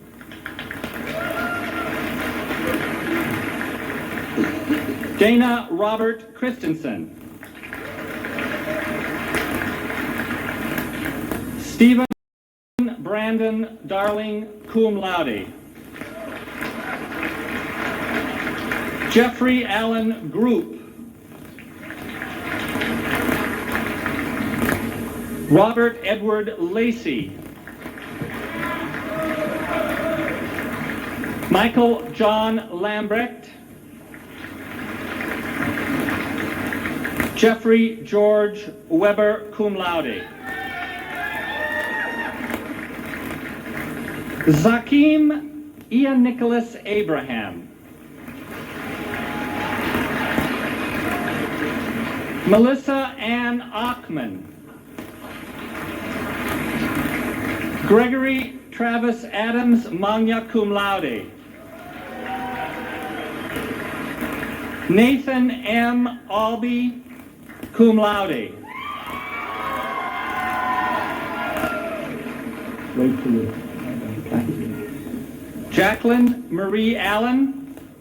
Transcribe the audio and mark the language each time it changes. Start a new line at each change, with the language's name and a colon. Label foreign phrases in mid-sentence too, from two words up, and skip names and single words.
English: Dana Robert Christensen. Stephen Brandon Darling,
Latin: cum laude.
English: Jeffrey Allen Group. Robert Edward Lacey. Michael John Lambrecht. Jeffrey George Weber,
Latin: cum laude.
English: Zakim Ian Nicholas Abraham. Melissa Ann Achman. Gregory Travis Adams,
Latin: magna cum laude.
English: Nathan M.
Latin: Albee, cum laude.
English: Jacqueline Marie Allen.